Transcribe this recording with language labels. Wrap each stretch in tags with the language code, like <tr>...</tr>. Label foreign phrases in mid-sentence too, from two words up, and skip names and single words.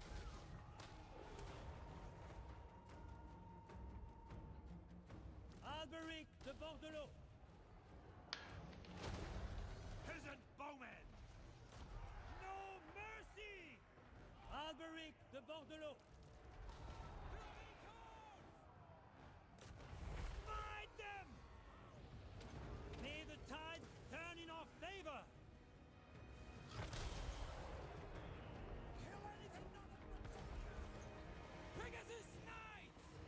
<en>Alberic de Bordelot! Peasant bowmen. No mercy! Alberic de Bordelot! Smite them! May the tide turn in our favor! Kill anything not Pegasus Knights!</en>